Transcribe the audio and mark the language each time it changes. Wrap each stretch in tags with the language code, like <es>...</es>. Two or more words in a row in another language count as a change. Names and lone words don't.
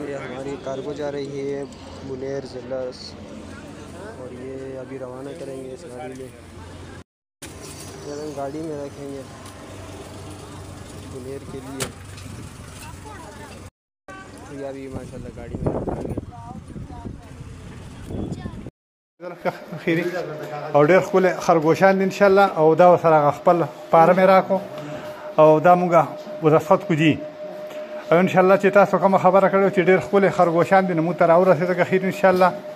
<ur>یہ ہماری کارگو جا رہی ہے بونیر ضلع اور یہ ابھی روانہ کریں گے اس گاڑی میں. گاڑی میں رکھیں گے بونیر کے لیے. یہ ابھی ماشاءاللہ گاڑی میں رکھیں گے.</ur> <ps>او ډېر ښکلي خرګوشان دي انشاءالله او دا ورسره خپل پاره مې راکړو او دا موږ وظیفت کو دي او انشاءالله چې تاسو کومه خبره کړې چې ډېر ښکلي خرګوشان دي نو موږ ته راورسېده که خیر انشاءالله</ps>